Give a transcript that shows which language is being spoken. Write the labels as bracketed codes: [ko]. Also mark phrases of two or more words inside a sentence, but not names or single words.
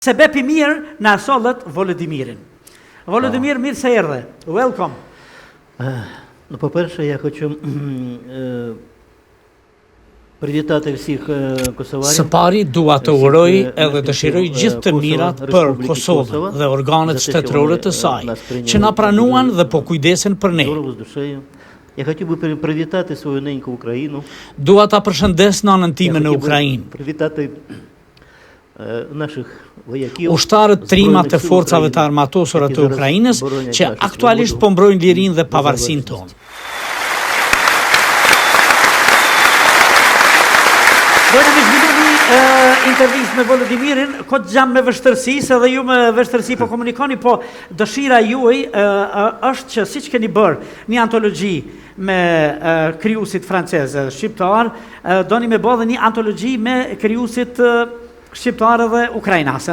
[sq] Sebepi mirë na sollet Volodimirin. Volodimir, mirë se erdhe. Welcome. [uk] Ну, по-перше, я хочу привітати всіх косоварів. [sq] Së pari dua të uroj edhe dëshiroj gjithë të mirat për Kosovën dhe organet shtetërore të saj, që na pranuan dhe po kujdesen për ne. [uk] Здорово, з душею. Я хотів би привітати свою неньку Україну. [sq] Dua ta përshëndes nënën time në Ukrainë. [uk] Привітати наших вояків. [sq] Ushtarët trimat e forcave të armatosura të Ukrainës që aktualisht po mbrojnë lirinë dhe pavarësinë tonë. Dojnë me zhvillu intervjist me Volodimirin, këtë gjam me vështërsi, se dhe ju me vështërsi po komunikoni, po dëshira juaj është që si që keni bërë një antologji me krijuesit francezë shqiptar, doni me bë dhe një antologji me krijuesit shqiptar dhe ukrainase.